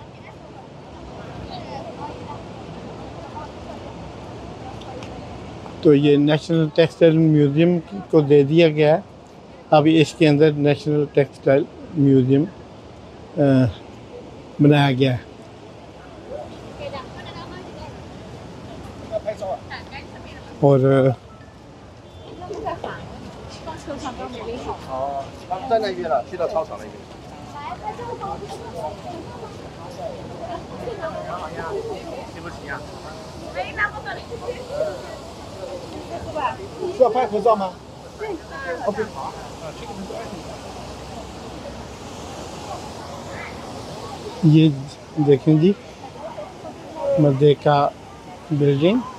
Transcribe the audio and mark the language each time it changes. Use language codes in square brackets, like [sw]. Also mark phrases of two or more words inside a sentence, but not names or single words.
[hi] तो ये नेशनल टेक्सटाइल म्यूज़ियम को दे दिया गया है। अब इसके अंदर नेशनल टेक्सटाइल म्यूज़ियम बनाया गया है। और [zh] 在那边了，去到操场那边。需要拍合照吗？ OK， 好。 [hi] ये देखें जी, मर्देका बिल्डिंग।